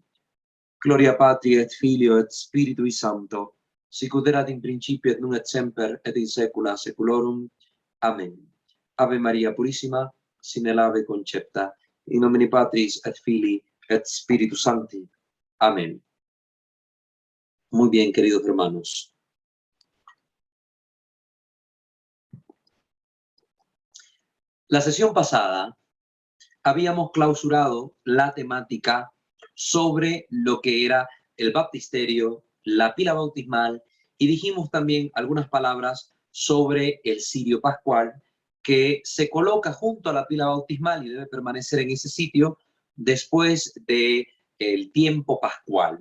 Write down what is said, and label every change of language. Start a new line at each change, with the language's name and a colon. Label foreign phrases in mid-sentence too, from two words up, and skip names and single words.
Latin: Gloria Patri et Filio et Spiritui Sancto, sicut erat in principio et nunc et semper et in saecula saeculorum. Amén. Ave Maria Purissima, sine lave concepta, in nomine Patris et Filii et Spiritus Sancti. Amén.
Spanish: Muy bien, queridos hermanos. La sesión pasada habíamos clausurado la temática sobre lo que era el baptisterio, la pila bautismal, y dijimos también algunas palabras sobre el cirio pascual, que se coloca junto a la pila bautismal y debe permanecer en ese sitio después del tiempo pascual.